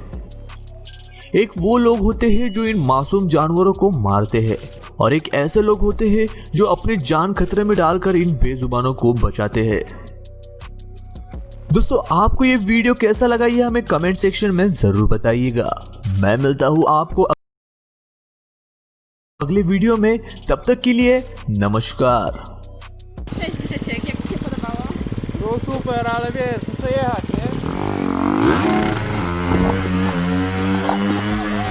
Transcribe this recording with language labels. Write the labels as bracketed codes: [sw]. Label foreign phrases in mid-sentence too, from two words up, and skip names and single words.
[hi] एक वो लोग होते हैं जो इन मासूम जानवरों को मारते हैं और एक ऐसे लोग होते हैं जो अपनी जान खतरे में डालकर इन बेजुबानों को बचाते हैं। दोस्तों, आपको ये वीडियो कैसा लगा ये हमें कमेंट सेक्शन में जरूर बताइएगा। मैं मिलता हूँ आपको अगले वीडियो में, तब तक के लिए नमस्कार। [pl] Cześć Krzysiek, jak Ci się podobało? No super, ale wiesz, muszę jechać, nie?